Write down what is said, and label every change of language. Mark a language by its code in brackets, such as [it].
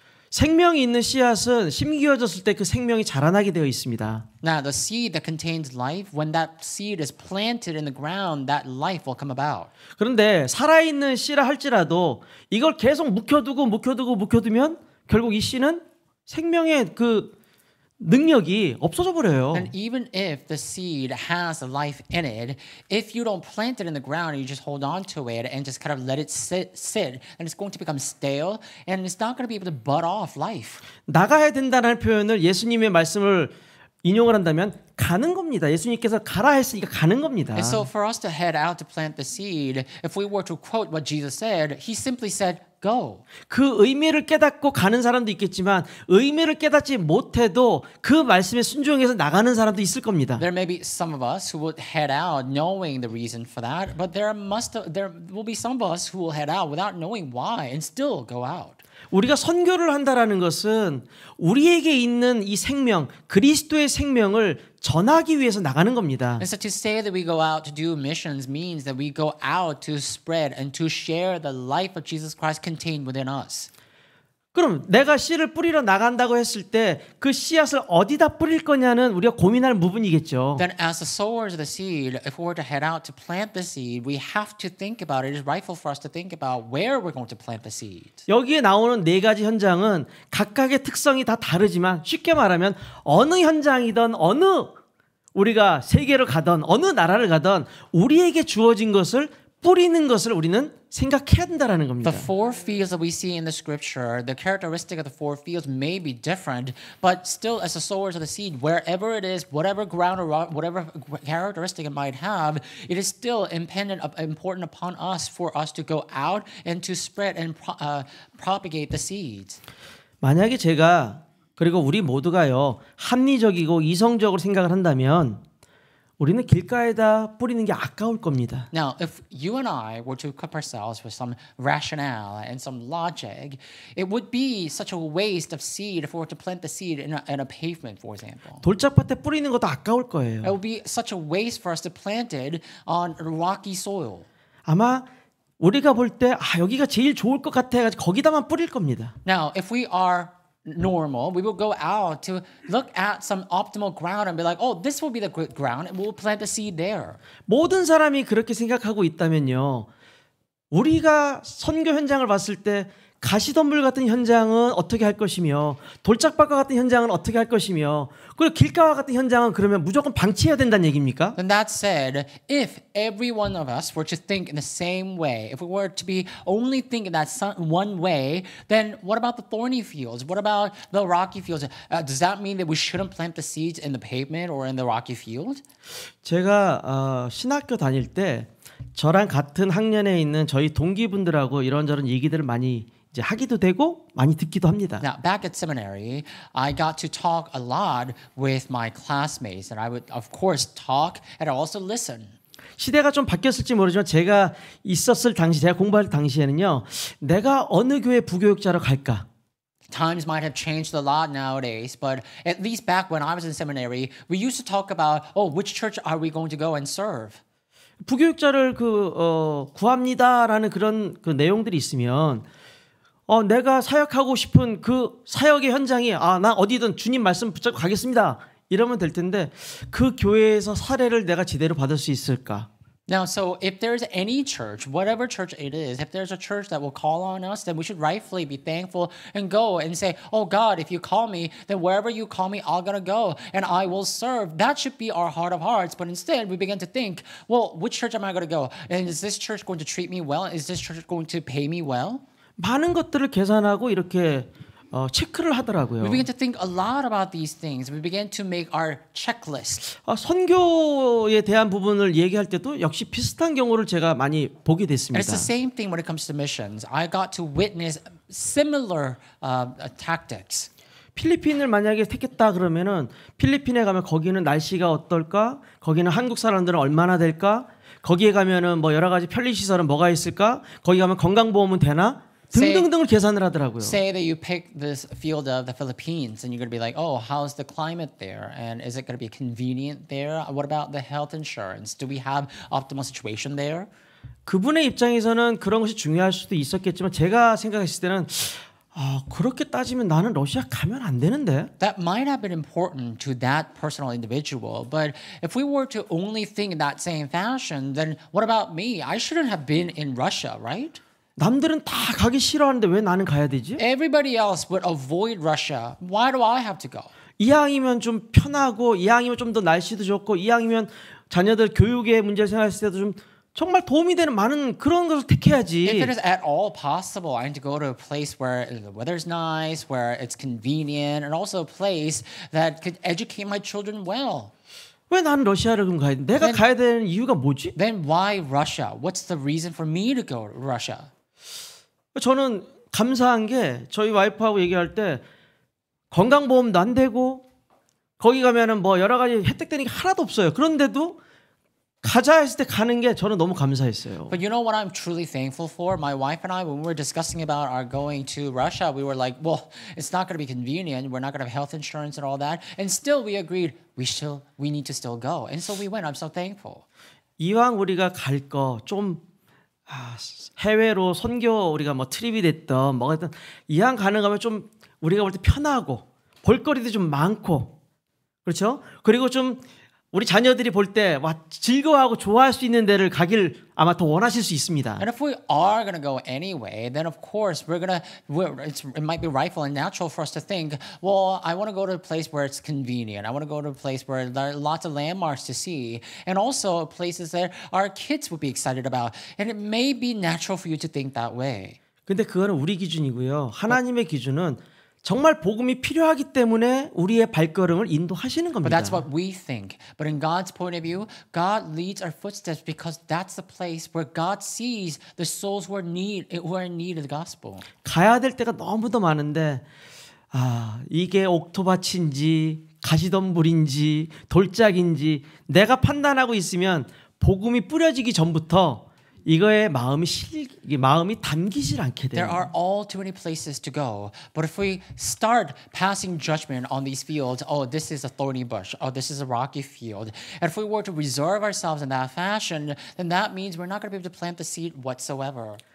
[ko] 생명이 있는 씨앗은 심기어졌을 때 그 생명이 자라나게 되어 있습니다. [en] Now, the seed that contains life, when that seed is planted in the ground, that life will come about. [ko] 그런데 살아있는 씨라 할지라도 이걸 계속 묵혀두면 결국 이 씨는 생명의 그 능력이 없어져 버려요. [en] And even if the seed has life in it, if you don't plant it in the ground and you just hold on to it and just kind of let it sit, and it's going to become stale and it's not going to be able to bud off life. [ko] 나가야 된다는 표현을 예수님의 말씀을 인용을 한다면 가는 겁니다. 예수님께서 가라 했으니까 가는 겁니다. [en] And so for us to head out to plant the seed, if we were to quote what Jesus said, he simply said, go. [ko] 그 의미를 깨닫고 가는 사람도 있겠지만 의미를 깨닫지 못해도 그 말씀에 순종해서 나가는 사람도 있을 겁니다. [en] There may be some of us who would head out knowing the reason for that, but there will be some of us who will head out without knowing why and still go out. [ko] 우리가 선교를 한다라는 것은 우리에게 있는 이 생명, 그리스도의 생명을 전하기 위해서 나가는 겁니다. [en] And so to say that we go out to do missions means that we go out to spread and to share the life of Jesus Christ contained within us. [ko] 그럼 내가 씨를 뿌리러 나간다고 했을 때 그 씨앗을 어디다 뿌릴 거냐는 우리가 고민할 부분이겠죠. [en] Then as the sowers of the seed, if we were to head out to plant the seed, we have to think about it. It is rightful for us to think about where we're going to plant the seed. [ko] 여기에 나오는 네 가지 현장은 각각의 특성이 다 다르지만 쉽게 말하면 어느 현장이든 우리가 세계를 가든 어느 나라를 가든 우리에게 주어진 것을 뿌리는 것을 우리는 생각해야 된다라는 겁니다. [en] The four fields that we see in the scripture, the characteristic of the four fields may be different, but still, as the sowers of the seed, wherever it is, whatever ground or whatever characteristic it might have, it is still important upon us for us to go out and to spread and propagate the seeds. [ko] 만약에 제가 그리고 우리 모두가요 합리적이고 이성적으로 생각을 한다면 우리는 길가에다 뿌리는 게 아까울 겁니다. [en] Now, if you and I were to equip ourselves with some rationale and some logic, it would be such a waste of seed if we were to plant the seed in a pavement, for example. [ko] 돌짝밭에 뿌리는 것도 아까울 거예요. [en] It would be such a waste for us to plant it on rocky soil. [ko] 아마 우리가 볼 때 여기가 제일 좋을 것 같아가지고 거기다만 뿌릴 겁니다. [en] Now, if we are normal, we will go out to look at some optimal ground and be like, oh, this will be the good ground, and we'll plant the seed there. [ko] 모든 사람이 그렇게 생각하고 있다면요. 우리가 선교 현장을 봤을 때 가시덤불 같은 현장은 어떻게 할 것이며 돌짝밭과 같은 현장은 어떻게 할 것이며 그리고 길가와 같은 현장은 그러면 무조건 방치해야 된다는 얘기입니까? [en] And that said, if every one of us were to think in the same way, if we were to be only thinking that one way, then what about the thorny fields? What about the rocky fields? Does that mean that we shouldn't plant the seeds in the pavement or in the rocky field? [ko] 제가 신학교 다닐 때 저랑 같은 학년에 있는 저희 동기분들하고 이런저런 얘기들을 많이 이제 하기도 되고 많이 듣기도 합니다. [en] Now, back at seminary, I got to talk a lot with my classmates, and I would, of course, talk and also listen. [ko] 시대가 좀 바뀌었을지 모르지만 제가 있었을 당시, 제가 공부할 당시에는요, 내가 어느 교회 부교육자로 갈까? [en] Times might have changed a lot nowadays, but at least back when I was in seminary, we used to talk about, oh, which church are we going to go and serve? [ko] 부교육자를 구합니다라는 그런 그 내용들이 있으면 내가 사역하고 싶은 그 사역의 현장이 나 어디든 주님 말씀 붙잡고 가겠습니다. 이러면 될 텐데 그 교회에서 사례를 내가 제대로 받을 수 있을까? [en] Now, so if there's any church, whatever church it is, if there's a church that will call on us, then we should rightfully be thankful and go and say, oh God, if you call me, then wherever you call me, I'm going to go and I will serve. That should be our heart of hearts. But instead, we begin to think, well, which church am I going to go? And is this church going to treat me well? Is this church going to pay me well? [ko] 많은 것들을 계산하고 이렇게 체크를 하더라고요. [en] We begin to think a lot about these things. We begin to make our checklist. [ko] 선교에 대한 부분을 얘기할 때도 역시 비슷한 경우를 제가 많이 보게 [en] And [ko] 됐습니다. [en] it's the same thing when it comes to missions. I got to witness similar tactics. [ko] 필리핀을 만약에 택했다 그러면은 필리핀에 가면 거기는 날씨가 어떨까? 거기는 한국 사람들은 얼마나 될까? 거기에 가면은 뭐 여러 가지 편리 시설은 뭐가 있을까? 거기 가면 건강보험은 되나? 등등등을 계산을 하더라고요. [en] Say that you pick this field of the Philippines and you're going to be like, oh, how's the climate there? And is it going to be convenient there? What about the health insurance? Do we have optimal situation there? [ko] 그분의 입장에서는 그런 것이 중요할 수도 있었겠지만 제가 생각했을 때는 그렇게 따지면 나는 러시아 가면 안 되는데. [en] That might have been important to that personal individual, but if we were to only think in that same fashion, then what about me? I shouldn't have been in Russia, right? [ko] 남들은 다 가기 싫어하는데 왜 나는 가야 되지? [en] Everybody else would avoid Russia. Why do I have to go? [ko] 이왕이면 좀 편하고 이왕이면 좀 더 날씨도 좋고 이왕이면 자녀들 교육의 문제를 생각했을 때도 좀 정말 도움이 되는 많은 그런 것을 택해야지. [en] If it is at all possible, I need to go to a place where the weather's nice, where it's convenient, and also a place that could educate my children well. [ko] 왜 나는 러시아를 그럼 가야 돼? 내가 가야 되는 이유가 뭐지? [en] Then why Russia? What's the reason for me to go to Russia? [ko] 저는 감사한 게 저희 와이프하고 얘기할 때 건강보험도 안 되고 거기 가면은 뭐 여러 가지 혜택되는 게 하나도 없어요. 그런데도 가자 했을 때 가는 게 저는 너무 감사했어요. [en] But you know what I'm truly thankful for? My wife and I, when we were discussing about our going to Russia, we were like, well, it's not going to be convenient. We're not going to have health insurance and all that. And still we agreed we need to still go. And so we went. I'm so thankful. [ko] 이왕 우리가 갈 거 좀 해외로 선교 우리가 뭐 트립이 됐던 뭐가 됐든 이왕 가는 거면 좀 우리가 볼 때 편하고 볼거리도 좀 많고 그렇죠? 그리고 좀 우리 자녀들이 볼 때 와 즐거워하고 좋아할 수 있는 데를 가길 아마 더 원하실 수 있습니다. [en] And if we are going to go anyway, then of course it might be rightful and natural for us to think, well, I want to go to a place where it's convenient. I want to go to a place where there are lots of landmarks to see, and also places that our kids would be excited about. And it may be natural for you to think that way. [ko] 근데 그거는 우리 기준이고요. 하나님의 기준은 정말 복음이 필요하기 때문에 우리의 발걸음을 인도하시는 [en] But [ko] 겁니다. [en] that's what we think. But in God's point of view, God leads our footsteps because that's the place where God sees the souls who are in need of the gospel. [ko] 가야 될 때가 너무도 많은데 이게 옥토밭인지 가시덤불인지 돌짝인지 내가 판단하고 있으면 복음이 뿌려지기 전부터 이거에 마음이 담기질 않게 돼요. [en] There are all too many places to go. But if we start passing judgment on these fields, oh, this is a thorny bush, oh, this is a rocky field, and if we were to reserve ourselves in that fashion, then that means we're not going to be able to plant the seed whatsoever.